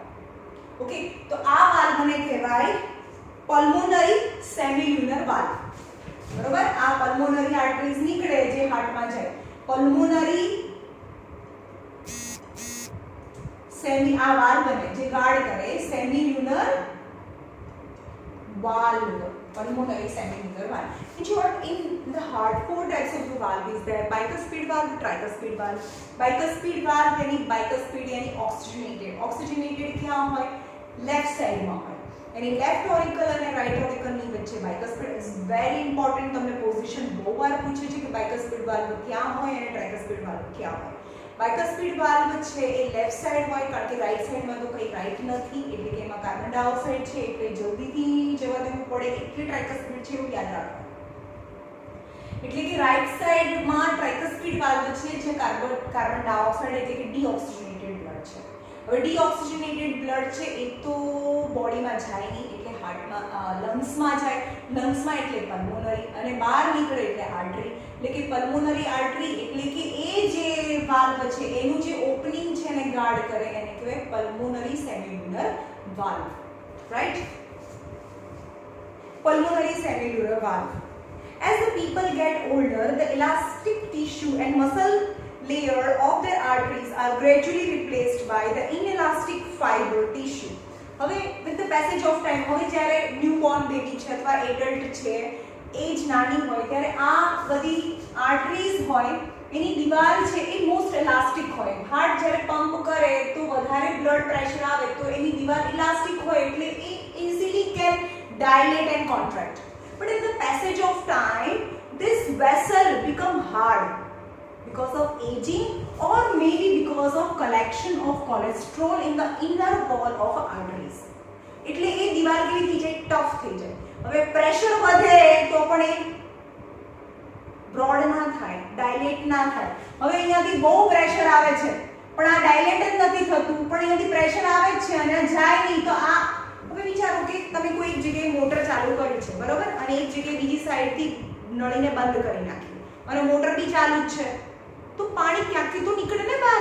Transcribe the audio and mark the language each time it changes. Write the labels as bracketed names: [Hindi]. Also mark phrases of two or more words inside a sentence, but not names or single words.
[Gujarati] ઓકે, તો આ વાલ્વને કહેવાય [English] pulmonary semilunar valve. [Gujarati] બરોબર, આ [English] pulmonary arteries [Gujarati] નીકળે જે હાર્ટમાં જાય, [English] pulmonary semi, [Gujarati] આ વાલ્વને જે ગાર્ડ કરે [English] semilunar valve, pulmonary semilunar valve. In short, in the heart, 4 types of the valve is there: bicuspid valve, tricuspid valve. Bicuspid valve यानी bicuspid यानी oxygenated. [Hindi] Oxygenated क्या होय? [English] Left side [Hindi] में होय. यानी [English] left auricle અને right auricle [Gujarati] ની વચ્ચે [English] bicuspid is very important. [Gujarati] તમને પોઝિશન બહુ વાર પૂછે છે કે [English] bicuspid valve [Gujarati] ક્યાં હોય અને [English] tricuspid valve [Gujarati] ક્યાં હોય. [English] bicuspid valve [Gujarati] છે એ [English] left side [Gujarati] હોય, કારણ કે [English] right side [Gujarati] તો કંઈ રાઈટ નથી, એટલે કે એમાં [English] carbon dioxide [Gujarati] છે એટલે જલ્દીથી જવા દેવું પડે, એટલે ટ્રાઇકસ્પિડ છે એવું યાદ રાખો. એટલે કે [English] right side tricuspid valve [Gujarati] છે જે [English] carbon dioxide [Gujarati] એટલે કે [English] deoxygenated blood [Gujarati] છે. હવે [English] deoxygenated blood [Gujarati] છે એ તો બોડીમાં જાય નહીં, એટલે હાર્ટમાં લંગ્સમાં જાય, લંગ્સમાં એટલે પલ્મોનરી, અને બહાર નીકળે એટલે આર્ટરી. એટલે કે [English] pulmonary artery [Gujarati] એટલે કે એ જે વાલ્વ છે એનું જે ઓપનિંગ છે એને ગાર્ડ કરે એને કહેવાય [English] pulmonary semilunar valve. [Gujarati] રાઈટ, [English] pulmonary cellular valve. As the people get older, the elastic tissue and muscle layer of their arteries are gradually replaced by the inelastic fiber tissue. હવે with the passage of time, [Gujarati] હવે જ્યારે [English] newborn baby [Gujarati] છે અથવા એડલ્ટ છે, એજ નાની હોય ત્યારે આ બધી આર્ટરીઝ હોય એની દિવાલ છે એ [English] most elastic [Gujarati] હોય. હાર્ટ જ્યારે પંપ કરે તો વધારે [English] blood pressure [Gujarati] આવે તો એની દિવાલ ઇલાસ્ટિક હોય એટલે એ [English] easily can dilate and contract. But in the passage of time, this vessel become hard because of aging or maybe because of collection of cholesterol in the inner wall of arteries. [Gujarati] એટલે એ દિવાલ કેવી થઈ જાય? ટફ થઈ જાય. હવે પ્રેશર વધે તો પણ એ બ્રોડ ના થાય, ડાયલેટ ના થાય. હવે અહીંયાથી બહુ પ્રેશર આવે છે પણ આ ડાયલેટ જ નથી થતું, પણ અહીંયાથી પ્રેશર આવે જ છે અને જાય નહીં, તો આ હવે વિચારો કે તમે કોઈ એક જગ્યાએ મોટર ચાલુ કરી છે, બરોબર, અને એક જગ્યાએ બીજી સાઈડથી નળીને બંધ કરી નાખી અને મોટર બી ચાલુ જ છે, તો પાણી ક્યાંકથી તો નીકળે ને બહાર.